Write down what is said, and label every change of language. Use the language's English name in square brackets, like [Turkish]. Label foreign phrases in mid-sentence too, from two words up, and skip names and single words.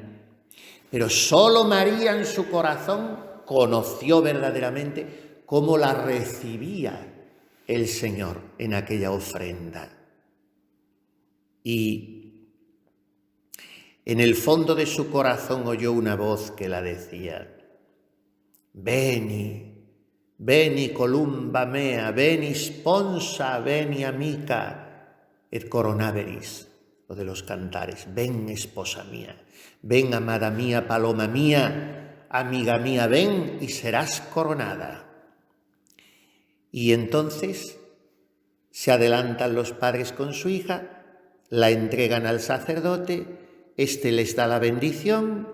[Spanish] Pero solo María en su corazón conoció verdaderamente cómo la recibía el Señor en aquella ofrenda. Y en el fondo de su corazón oyó una voz que la decía: [Latin] Veni, veni columba mea, veni sponsa, veni amica, et coronaveris, [Spanish] lo de los cantares. Ven, esposa mía, ven, amada mía, paloma mía, amiga mía, ven y serás coronada. Y entonces se adelantan los padres con su hija, la entregan al sacerdote, éste les da la bendición